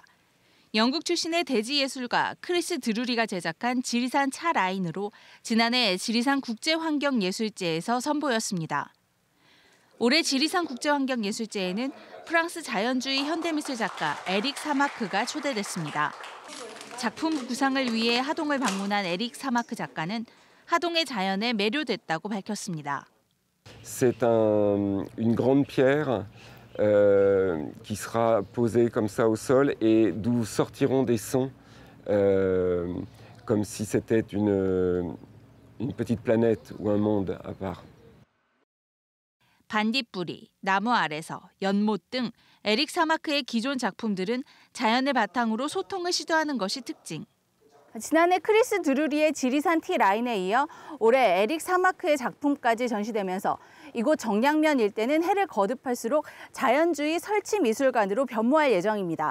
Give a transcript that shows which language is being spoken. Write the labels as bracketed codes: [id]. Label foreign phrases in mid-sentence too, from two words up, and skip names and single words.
[ko] 영국 출신의 대지예술가 크리스 드루리가 제작한 지리산 차 라인으로 지난해 지리산 국제환경예술제에서 선보였습니다. 올해 지리산 국제환경예술제에는 프랑스 자연주의 현대미술 작가 에릭 사마크가 초대됐습니다. 작품 구상을 위해 하동을 방문한 에릭 사마크 작가는 하동의 자연에 매료됐다고 밝혔습니다. [fr] C'est une grande pierre qui sera posée comme ça au sol et d'où sortiront des sons comme si c'était une petite planète ou un monde à part. [ko] 반딧불이, 나무 아래서, 연못 등 에릭 사마크의 기존 작품들은 자연을 바탕으로 소통을 시도하는 것이 특징. 지난해 크리스 드루리의 지리산 티 라인에 이어 올해 에릭 사마크의 작품까지 전시되면서 이곳 정량면 일대는 해를 거듭할수록 자연주의 설치 미술관으로 변모할 예정입니다.